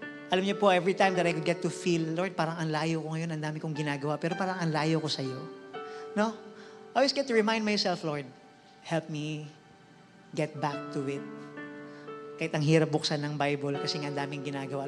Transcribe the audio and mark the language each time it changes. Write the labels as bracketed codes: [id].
[tl] Alam niyo po, every time that I could get to feel, Lord, parang ang layo ko ngayon, ang dami kong ginagawa, pero parang ang layo ko sa iyo. No? [en] I always get to remind myself, Lord, help me get back to it. [tl] Kahit ang hirap buksan ng Bible kasi nga daming ginagawa.